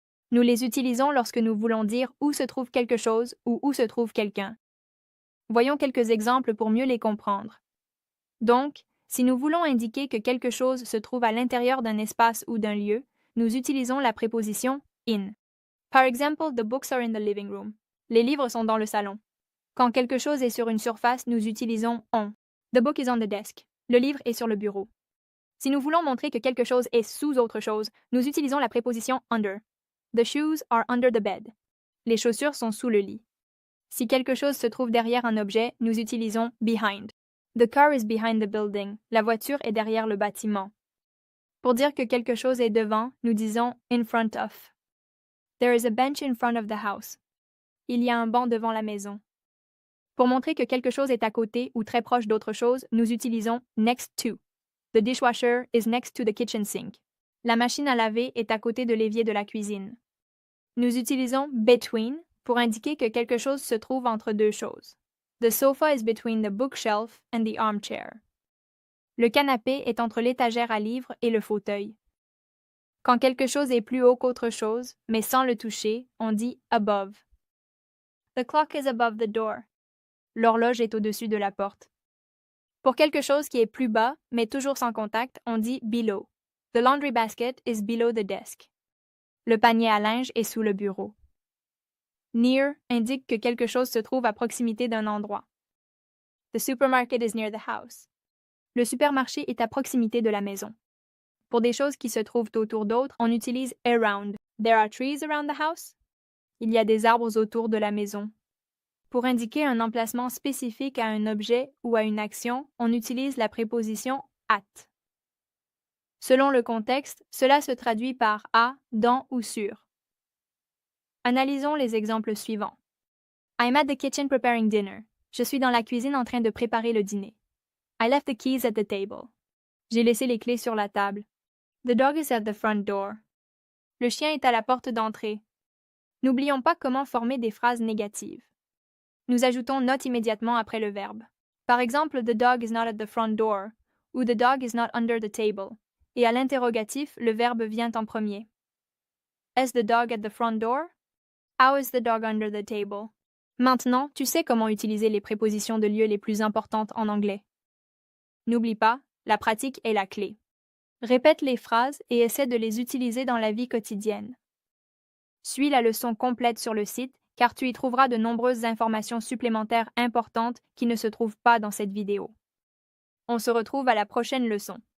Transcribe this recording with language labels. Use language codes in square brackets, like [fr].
[fr] Nous les utilisons lorsque nous voulons dire où se trouve quelque chose ou où se trouve quelqu'un. Voyons quelques exemples pour mieux les comprendre. Donc, si nous voulons indiquer que quelque chose se trouve à l'intérieur d'un espace ou d'un lieu, nous utilisons la préposition in. Par exemple, [en] the books are in the living room. [fr] Les livres sont dans le salon. Quand quelque chose est sur une surface, nous utilisons on. [en] The book is on the desk. [fr] Le livre est sur le bureau. Si nous voulons montrer que quelque chose est sous autre chose, nous utilisons la préposition under. [en] The shoes are under the bed. [fr] Les chaussures sont sous le lit. Si quelque chose se trouve derrière un objet, nous utilisons behind. [en] The car is behind the building. [fr] La voiture est derrière le bâtiment. Pour dire que quelque chose est devant, nous disons in front of. [en] There is a bench in front of the house. [fr] Il y a un banc devant la maison. Pour montrer que quelque chose est à côté ou très proche d'autre chose, nous utilisons next to. [en] The dishwasher is next to the kitchen sink. [fr] La machine à laver est à côté de l'évier de la cuisine. Nous utilisons between pour indiquer que quelque chose se trouve entre deux choses. [en] The sofa is between the bookshelf and the armchair. [fr] Le canapé est entre l'étagère à livres et le fauteuil. Quand quelque chose est plus haut qu'autre chose, mais sans le toucher, on dit above. [en] The clock is above the door. [fr] L'horloge est au-dessus de la porte. Pour quelque chose qui est plus bas, mais toujours sans contact, on dit below. [en] The laundry basket is below the desk. [fr] Le panier à linge est sous le bureau. Near indique que quelque chose se trouve à proximité d'un endroit. [en] The supermarket is near the house. [fr] Le supermarché est à proximité de la maison. Pour des choses qui se trouvent autour d'autres, on utilise around. [en] There are trees around the house. [fr] Il y a des arbres autour de la maison. Pour indiquer un emplacement spécifique à un objet ou à une action, on utilise la préposition at. Selon le contexte, cela se traduit par à, dans ou sur. Analysons les exemples suivants. [en] I'm at the kitchen preparing dinner. [fr] Je suis dans la cuisine en train de préparer le dîner. [en] I left the keys at the table. [fr] J'ai laissé les clés sur la table. [en] The dog is at the front door. [fr] Le chien est à la porte d'entrée. N'oublions pas comment former des phrases négatives. Nous ajoutons not immédiatement après le verbe. Par exemple, [en] the dog is not at the front door ou the dog is not under the table. [fr] Et à l'interrogatif, le verbe vient en premier. [en] Is the dog at the front door? How is the dog under the table? [fr] Maintenant, tu sais comment utiliser les prépositions de lieu les plus importantes en anglais. N'oublie pas, la pratique est la clé. Répète les phrases et essaie de les utiliser dans la vie quotidienne. Suis la leçon complète sur le site car tu y trouveras de nombreuses informations supplémentaires importantes qui ne se trouvent pas dans cette vidéo. On se retrouve à la prochaine leçon.